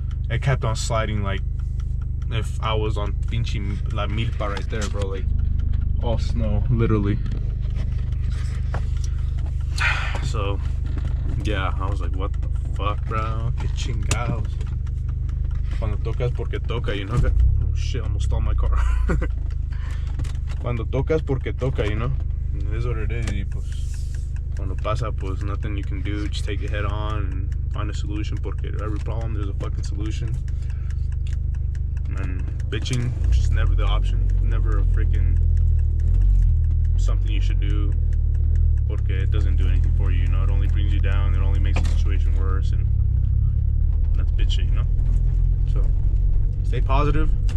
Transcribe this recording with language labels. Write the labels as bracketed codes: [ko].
[en] It kept on sliding like if I was on pinche la milpa right there, bro, like all snow, literally. So yeah, I was like, what the fuck, bro? Que chingados. Cuando tocas porque toca, you know. Oh shit, almost stole my car. Cuando tocas porque toca, you know. It is what it is. [es] Y pues, cuando pasa, pues nothing you can do. [en] Just take it head on and find a solution. Porque every problem, there's a fucking solution. And bitching, just never the option. Never a freaking something you should do. Porque it doesn't do anything for you, you know. It only brings you down. It only makes the situation worse. And that's bitching, you know. So stay positive,